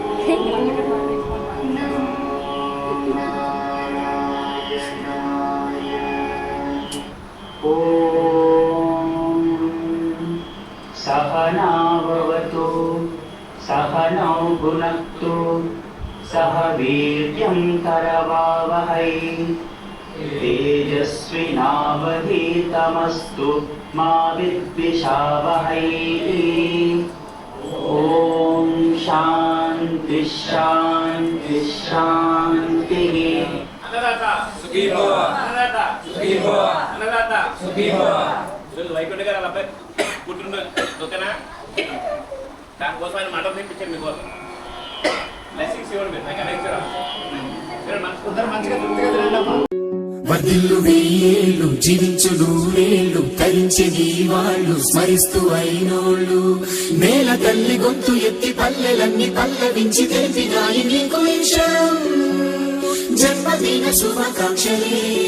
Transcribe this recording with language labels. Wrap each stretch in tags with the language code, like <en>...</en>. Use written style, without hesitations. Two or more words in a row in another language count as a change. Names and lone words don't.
<sa>सहनावतु सहनौ भुनक्तु सह वीर्यं करवावहै तेजस्विनावधीतमस्तु मा विद्विषावहै। ॐ शान्ति शान्ति शान्तिः। अन्नदाता सुखी भव, अन्नदाता सुखी भव, अन्नदाता सुखी भव।</sa> <te>వైకుంఠ గారు అబ్బాయి పుట్టినరోజు ఓకేనా? దానికోసం ఆయన మండపం తెప్పించారు మీకోసం. బ్లెస్సింగ్స్ ఇవ్వండి మీరు. నాకు నెక్స్ట్ మంచిగా తృప్తిగా తినండి. వర్ధిల్లు వెయ్యేళ్ళు జీవించు నూరేళ్ళు తరించే నీ వాళ్ళు స్మరిస్తూ అయినోళ్ళు నేల తల్లి గొంతు ఎత్తి పల్లెలన్నీ పల్లవించి తెలిపినాయి నీకు విషయం జన్మదిన శుభాకాంక్షలే।</te>